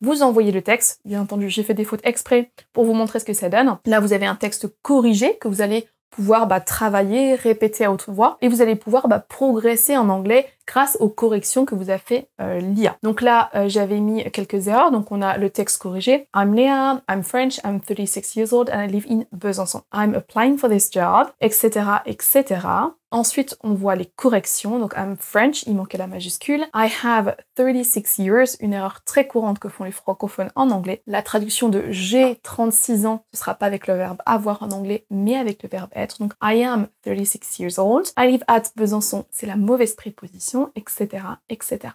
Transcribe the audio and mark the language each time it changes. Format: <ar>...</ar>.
<fr>Vous envoyez le texte, bien entendu j'ai fait des fautes exprès pour vous montrer ce que ça donne. Là vous avez un texte corrigé que vous allez pouvoir travailler, répéter à haute voix et vous allez pouvoir progresser en anglais grâce aux corrections que vous a fait l'IA. Donc là, j'avais mis quelques erreurs. Donc on a le texte corrigé.</fr> <en>I'm Léa, I'm French, I'm 36 years old and I live in Besançon. I'm applying for this job, etc., etc.</en> <fr>Ensuite, on voit les corrections. Donc,</fr> <en>I'm French,</en> <fr>il manquait la majuscule.</fr> <en>I have 36 years,</en> <fr>une erreur très courante que font les francophones en anglais. La traduction de j'ai 36 ans, ce sera pas avec le verbe avoir en anglais, mais avec le verbe être. Donc,</fr> <en>I am 36 years old. I live at Besançon,</en> <fr>c'est la mauvaise préposition, etc., etc.</fr>